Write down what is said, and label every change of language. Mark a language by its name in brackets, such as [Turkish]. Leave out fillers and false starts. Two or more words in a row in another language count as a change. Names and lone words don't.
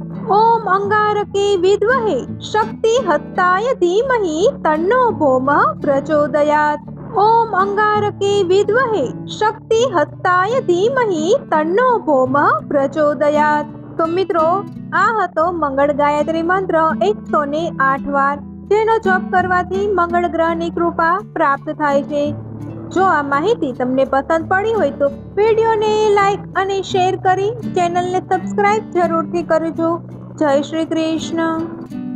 [Sanskrit] ओम अंगारके विद्महे शक्ति हस्ताय धीमहि तन्नो भौमः प्रचोदयात्। ओम अंगारके विद्महे शक्ति हस्ताय धीमहि तन्नो भौमः प्रचोदयात्। [Gujarati] તો મિત્રો, આ હતો મંગલ ગાયત્રી મંત્ર 108 વાર। જેનો જપ કરવાથી મંગળ ગ્રહની કૃપા પ્રાપ્ત થાય છે. જો આ માહિતી તમને પસંદ પડી હોય તો વિડીયોને લાઈક અને શેર કરી ચેનલને સબસ્ક્રાઇબ જરૂરથી કરજો. જય શ્રી કૃષ્ણ.